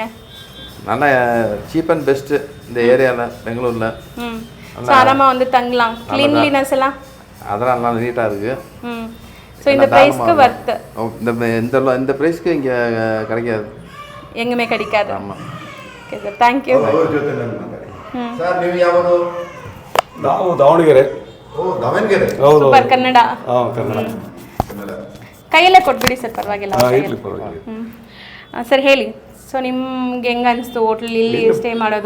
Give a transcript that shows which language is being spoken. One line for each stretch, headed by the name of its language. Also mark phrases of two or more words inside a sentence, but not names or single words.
Tamil: நல்லா
English: cheap and best
Tamil: இந்த ஏரியாவில், பெங்களூரில். ஸோ ஆராமாக வந்து தங்கலாம். க்ளீன்லினஸ் எல்லாம் அதெல்லாம் நல்லா நீட்டாக இருக்குது. ஸோ இந்த ப்ரைஸ்க்கு வர்த்து. இந்த ப்ரைஸ்க்கு இங்கே கிடைக்காது, எங்குமே கிடைக்காது. ஆமாம்.
English: Okay sir, thank you.
Kannada: ಸರ್ ನೀವು ಯಾವುದು? ನಾವು ದಾವಣಗೆರೆ. ದಾವಣಗೆರೆ. ಹೌದು, ಸೂಪರ್ ಕನ್ನಡ. ಕನ್ನಡ. ಕೈಯಲ್ಲೇ ಕೊಟ್ಬಿಡಿ ಸರ್, ಪರವಾಗಿಲ್ಲ. ಇರ್ಲಿ, ಪರವಾಗಿಲ್ಲ. ಸರ್ ಹೇಳಿ, ಸೊ ನಿಮ್ಗೆ ಹೆಂಗೆ ಅನಿಸ್ತು ಹೋಟ್ಲ್ ಇಲ್ಲಿ ಸ್ಟೇ ಮಾಡೋದು?